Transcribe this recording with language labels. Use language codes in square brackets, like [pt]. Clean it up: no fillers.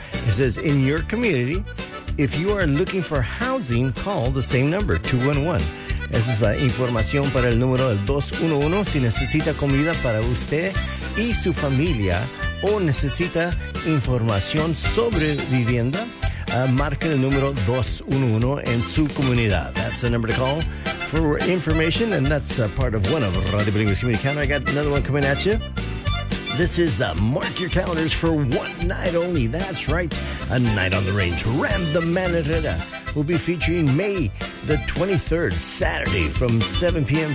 [en] It says, in your community, if you are looking for housing, call the same number, 211. [es] Esa es la información para el número del 211. Si necesita comida para usted y su familia o necesita información sobre vivienda, marque el número 211 en su comunidad. [en] That's the number to call for information, and that's part of one of Radio Bilingüe's Community Calendar. I got another one coming at you. This is Mark Your Calendars for One Night Only. That's right, A Night on the Range. Ram the Manerita will be featuring May the 23rd, Saturday, from 7 p.m.